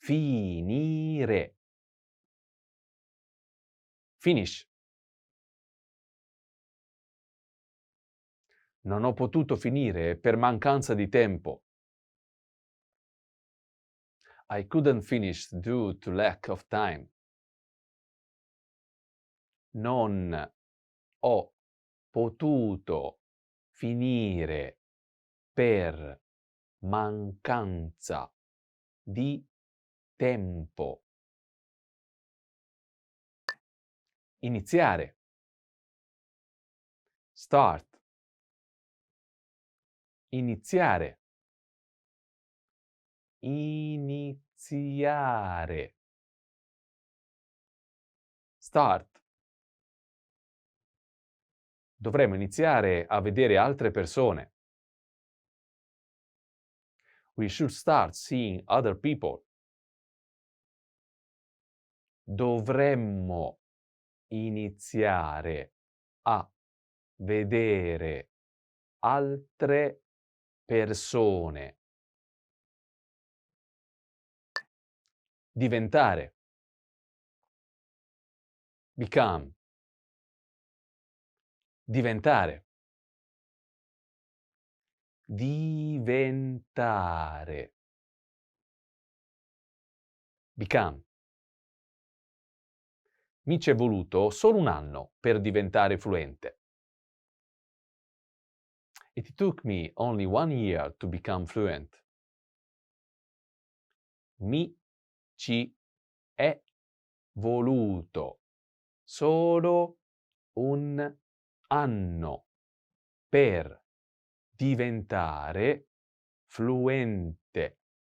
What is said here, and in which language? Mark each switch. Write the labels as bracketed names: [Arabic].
[Italian] Finire. [English] Finish. [Italian] Non ho potuto finire per mancanza di tempo. [English] I couldn't finish due to lack of time. [Italian] Non ho potuto finire per mancanza di tempo. Iniziare. [English] Start. [Italian] Iniziare. Iniziare. [English] Start. [Italian] Dovremmo iniziare a vedere altre persone. [English] We should start seeing other people. [Italian] Dovremmo iniziare a vedere altre persone. Diventare. [English] Become. [Italian] Diventare. Diventare. [English] Become. [Italian] Mi ci è voluto solo un anno per diventare fluente. [English] It took me only 1 year to become fluent. [Italian] Mi ci è voluto solo un anno per diventare fluente.